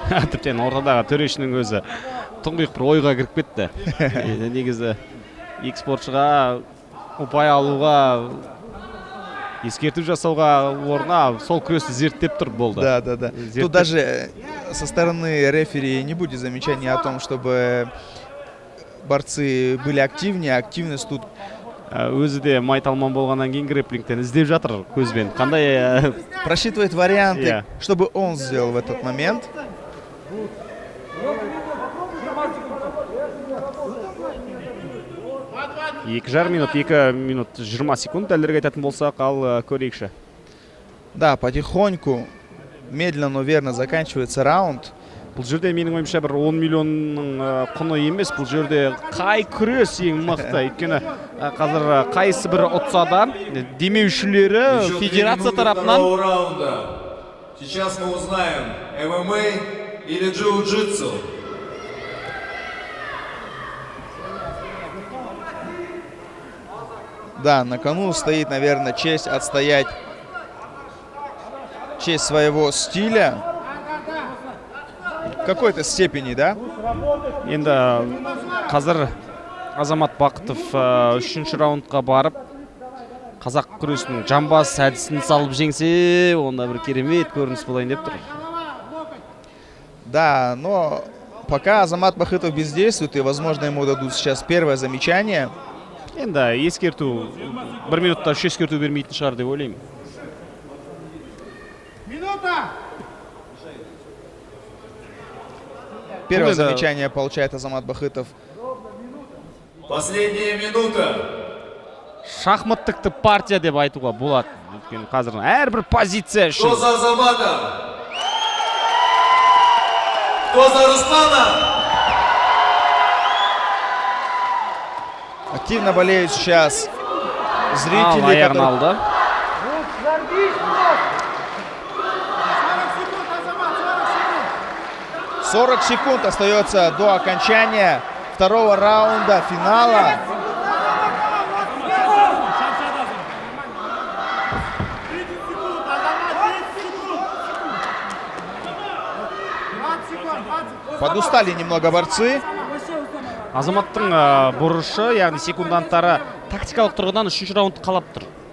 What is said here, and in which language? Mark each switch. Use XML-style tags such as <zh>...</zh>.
<kk>Тіптен ортадағы төрешінің өзі тұңғиық бір ойға кіріп кетті. Негізі екі спортшыға ұпай алуға, ескерту жасауға орнына сол күресті зерттеп тұр болды.</kk> <ru>Да. Тут даже со стороны рефери не будет замечаний о том, чтобы борцы были активнее. Активность тут...</ru> <kk>Өзі де майталман болғаннан кейін грэпплингтен іздеп жатыр көзбен. Қандай...</kk> <ru>Просчитывает варианты, чтобы он сделал в этот момент.</ru> <kk>Екі жарым минут, 2 минут 20 секунд дәлірге айтатын болсақ, ал көрейікші.</kk> <ru>Да, потихоньку, медленно, но верно заканчивается раунд.</ru> <kk>Бұл жерде менің ойымша бір 10 миллионның құны емес, бұл жерде қай күрес ең мықты. Өйткені қазір қайсы бір ұтса да демеушілері федерация тарапынан.</kk> <ru>Сейчас мы узнаем, ММА или джиу-джитсу. Да, на кону стоит, наверное, честь отстоять честь своего стиля. В какой-то степени, да?</ru> <kk>Енді қазір Азамат Бақытов 3-ші раундқа барып, қазақ күресінің жамбас әдісін салып жеңсе, онда бір керемет көрініс болайын деп тұр.</kk> <ru>Да, но пока Азамат Бахытов бездействует, и, возможно, ему дадут сейчас первое замечание.</ru> <kk>Енді ескерту, 1 минутта ескерту бермейтін шығар деп ойлаймын.</kk> <ru>Первое замечание получает Азамат Бахытов. Последняя минута.</ru> <kk>Шахматтықты партия деп айтуға болады. Өйткені қазір әрбір позиция үшін.</kk> <ru>Кто за Азамата? Кто за Руслана? Активно болеют сейчас зрители,</ru> <kk>аяғын алды.</kk> <ru>40 секунд остается до окончания второго раунда финала. Подустали немного борцы.</ru> <kk>Азаматтың бұрышы, яғни секунданттары тактикалық тұрғыдан 3-ші раунд қалап тұр.</kk>